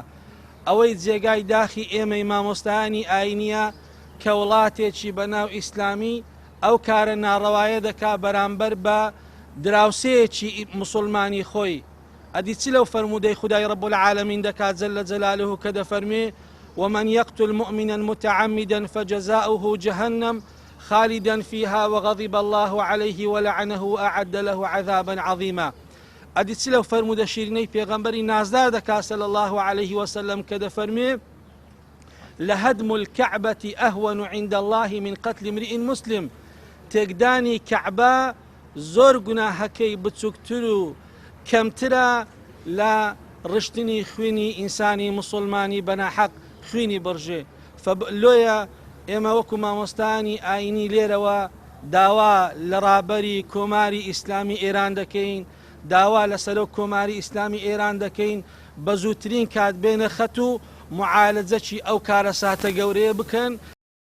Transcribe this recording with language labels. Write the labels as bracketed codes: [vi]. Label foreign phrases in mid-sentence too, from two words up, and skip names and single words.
[ckb] ئەوەی جێگای داخی ئێمەی مامۆستایانی ئاینیە کە وڵاتێکی بەناو ئیسلامی ئەو کارە ناڕەوایە دەکا بەرامبەر بە دراوسەیەکی مسلمانی خۆی. ئەدی چ لەو فەرمودەی خودای [ar] رب العالمین دەکات جل جلاله [ckb] کە دەفەرمێ [ar] ومن يقتل مؤمنا متعمدا فجزاؤه جهنم خالدا فيها وغضب الله عليه ولعنه وأعد له عذابا عظيما. [ckb] ئەدی چ لەو فەرمودە شیرینەی پێغەمبەری نازدار دەکات [ar] صلى الله عليه وسلم [ckb] کە دەفەرمێ [ar] لهدم الكعبة أهون عند الله من قتل امرئ مسلم. [ckb] تێکدانی کەعبە زۆر گوناهەکەی بچووکتر و کەمترە لە ڕشتنی خوێنی ئینسانی مسلمانی بەناحەق خوێنی بڕژێ. لۆیە ئێمە وەکو مامۆستایانی ئاینی لێرەوە داوا لە ڕابەری کۆماری ئیسلامی ئێران دەکەین، داوا لەسەر کۆماری ئیسلامی ئێران دەکەین بە زووترین کات بێنە خەت و معالەجەکی ئەو کارە ساتە گەورەیە بکەن